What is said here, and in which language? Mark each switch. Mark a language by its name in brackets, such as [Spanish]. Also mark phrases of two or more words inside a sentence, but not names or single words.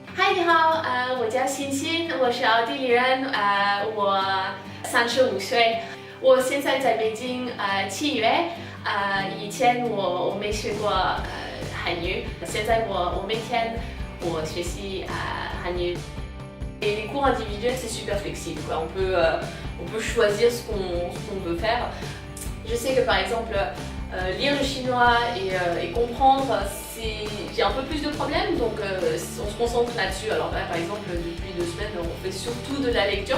[Chinese] 嗨，你好，我叫欣欣，我是奥地利人，我35岁，我现在在北京7月，以前我没学过韩语，现在我每天我学习韩语。 [French] Et les cours individuels, c'est super flexible, quoi. On peut choisir ce qu'on veut faire. Je sais que par exemple, lire le chinois et comprendre, j'ai un peu plus de problèmes, donc on se concentre là-dessus. Alors là, par exemple, depuis 2 semaines, on fait surtout de la lecture.